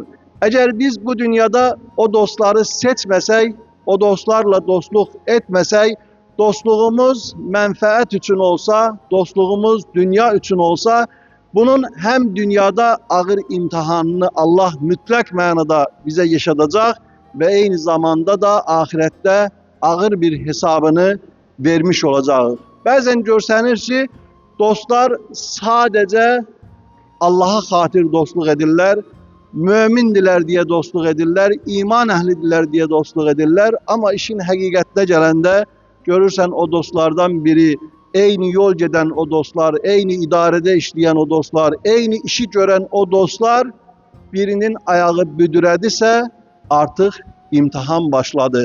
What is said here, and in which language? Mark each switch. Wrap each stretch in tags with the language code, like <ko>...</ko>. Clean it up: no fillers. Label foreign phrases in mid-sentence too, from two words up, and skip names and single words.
<tr>Eğer biz bu dünyada o dostları seçmesek, o dostlarla dostluk etmesek, dostluğumuz menfaat için olsa, dostluğumuz dünya için olsa, bunun hem dünyada ağır imtihanını Allah mütlak manada bize yaşatacak ve aynı zamanda da ahirette ağır bir hesabını vermiş olacak.</tr> <az>Bazen görsənir ki, dostlar sadece Allah'a xatir dostluq edirlər. mömindiler deyə dostluq edirlər, iman əhlidirlər deyə dostluq edirlər. Amma işin həqiqətinə gələndə görürsən o dostlardan biri, eyni yol gedən o dostlar, eyni idarədə işləyən o dostlar, eyni işi görən o dostlar birinin ayağı büdürədisə artıq imtihan başladı.</az>